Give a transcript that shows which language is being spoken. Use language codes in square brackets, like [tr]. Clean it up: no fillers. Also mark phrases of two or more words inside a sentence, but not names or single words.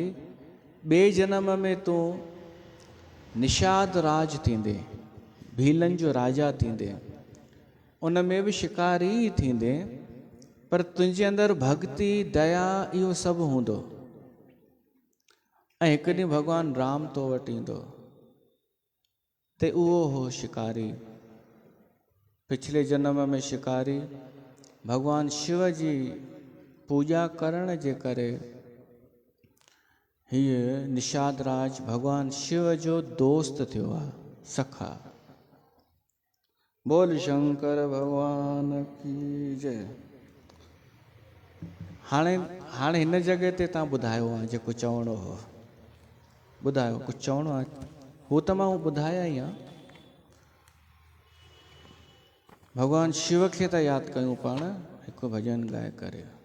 [sd] ॿिए जन्म में तूं निषाद राज थींदे, भीलनि जो राजा थींदे, उन में बि शिकारी ई थींदे, पर तुंहिंजे अंदरि भक्ति दया इहो सभु हूंदो। ऐं हिकु ॾींहुं भॻवानु राम तो वटि ईंदो ते उहो हो शिकारी। पिछले जन्म में शिकारी भॻवानु शिव जी पूॼा करण जे करे हीअ निषाद राज भॻवानु शिव जो दोस्त थियो आहे, सखा। [hi] बोल शंकर भगवान की जय। [sd] हाणे हिन जॻह ते तव्हां ॿुधायो आहे जेको चवणो हो, ॿुधायो कुझु चवणो आहे? हू त मां ॿुधाया ई आहे। भॻवानु शिव खे त यादि कयूं पाण हिकु भॼन ॻाए करे।